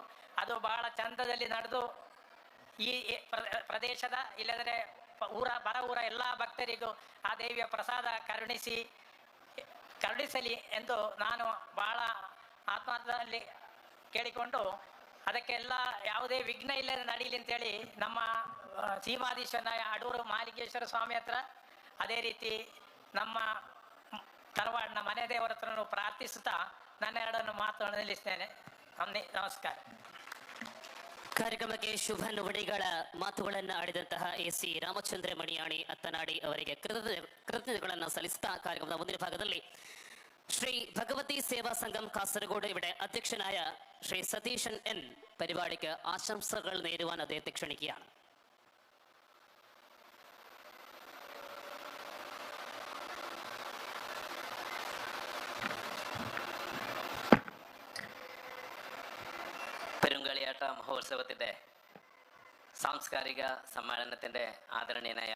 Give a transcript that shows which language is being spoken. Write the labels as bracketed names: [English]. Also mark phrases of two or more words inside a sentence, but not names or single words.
[Kannada] ಅದು ಬಹಳ ಚಂದದಲ್ಲಿ ನಡೆದು ಈ ಪ್ರದೇಶದ ಇಲ್ಲದರೆ ಬರ ಊರ ಎಲ್ಲ ಭಕ್ತರಿಗೂ ಆ ದೇವಿಯ ಪ್ರಸಾದ ಕರುಣಿಸಲಿ ಎಂದು ನಾನು ಬಹಳ ಆತ್ಮಾರ್ಥದಲ್ಲಿ ಕೇಳಿಕೊಂಡು ಅದಕ್ಕೆಲ್ಲ ಯಾವುದೇ ವಿಘ್ನ ಇಲ್ಲದೆ ನಡೀಲಿ ಅಂತೇಳಿ ನಮ್ಮ ಸೀಮಾಧೀಶ್ವರನ ಅಡೂರು ಮಾಲಿಕೇಶ್ವರ ಸ್ವಾಮಿ ಹತ್ರ, ಅದೇ ರೀತಿ ನಮ್ಮ ತರವಾಡಿನ ಮನೆ ದೇವರ ಹತ್ರನೂ ಪ್ರಾರ್ಥಿಸುತ್ತಾ ನನ್ನ ಎರಡನ್ನು ಮಾತುಗಳನ್ನು ನಿಲ್ಲಿಸ್ತೇನೆ. ನಮಸ್ಕಾರ. ಕಾರ್ಯಕ್ರಮಕ್ಕೆ ಶುಭ ನುಡಿಗಳ ಮಾತುಗಳನ್ನು ಆಡಿದಂತಹ AC ರಾಮಚಂದ್ರ ಮಣಿಯಾಣಿ ಅತ್ತನಾಡಿ ಅವರಿಗೆ ಕೃತಜ್ಞತೆಗಳನ್ನು ಸಲ್ಲಿಸುತ್ತಾ ಕಾರ್ಯಕ್ರಮದ ಮುಂದಿನ ಭಾಗದಲ್ಲಿ [Malayalam] ശ്രീ ഭഗവതി സേവാ സംഘം കാസർഗോഡ് ഇവിടെ അധ്യക്ഷനായ ശ്രീ സതീശൻ N പരിപാടിക്ക് ആശംസകൾ നേരുവാൻ അദ്ദേഹത്തെ ക്ഷണിക്കുകയാണ്. പെരുങ്കളിയാട്ട മഹോത്സവത്തിൻ്റെ സാംസ്കാരിക സമ്മേളനത്തിൻ്റെ ആദരണീയനായ